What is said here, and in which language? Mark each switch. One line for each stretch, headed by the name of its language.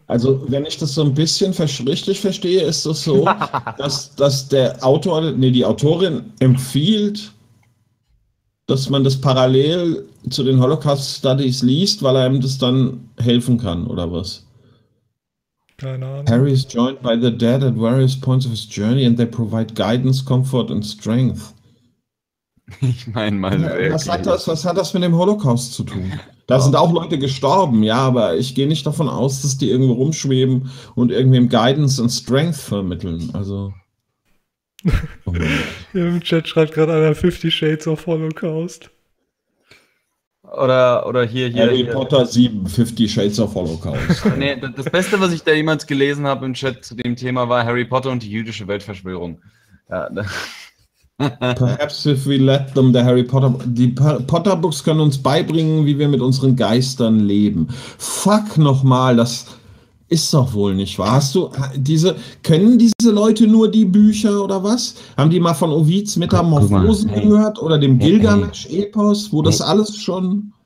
German: Also wenn ich das so ein bisschen richtig verstehe, ist das so, dass der Autor, nee, die Autorin empfiehlt, dass man das parallel zu den Holocaust-Studies liest, weil einem das dann helfen kann, oder was? Keine Ahnung.
English: Harry is joined by the dead at various points of his journey and they provide guidance, comfort and strength.
German: Ich meine mal, was hat das mit dem Holocaust zu tun? Da sind auch Leute gestorben, ja, aber ich gehe nicht davon aus, dass die irgendwo rumschweben und irgendwem Guidance und Strength vermitteln. Also. Hier im Chat schreibt gerade einer 50 Shades of Holocaust. Oder hier. Harry Potter 7, 50 Shades of Holocaust. Nee, das Beste, was ich da jemals gelesen habe im Chat zu dem Thema, war Harry Potter und die jüdische Weltverschwörung. Ja.
English: Perhaps if we let them, the Harry Potter.
German: Die Potter Books können uns beibringen, wie wir mit unseren Geistern leben. Fuck nochmal, das ist doch wohl nicht wahr. Können diese Leute nur die Bücher oder was? Haben die mal von Ovids Metamorphosen gehört oder dem Gilgamesch-Epos, wo das alles schon.